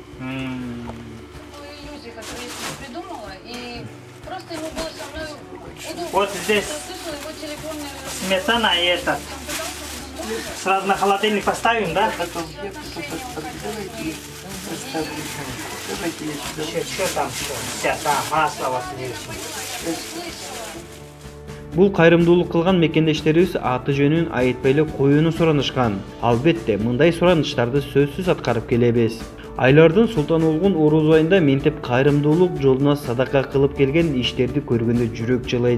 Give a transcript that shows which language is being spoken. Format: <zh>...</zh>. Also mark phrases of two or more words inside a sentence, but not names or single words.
<ru>Иллюзии, которые я себе придумала, и просто ему было со мной удобно. Вот здесь Слышала его телефонный сметана и это. Сразу на холодильник поставим, да? Потом я поставлю. Давайте поставлю. Давайте я сюда. Что там? Сейчас, масло вас</ru> <ky>Бул кайрымдуулук кылган мекендештерибиз аты жөнүн айтпай эле коюуну суранышкан. Албетте, мындай суранычтарды сөзсүз аткарып келебиз. Айлардын Султан-Олгун Орус айында ментип кайрымдуулук жолуна садака кылып келген иштерди көргөндө жүрөк жылайт.</ky>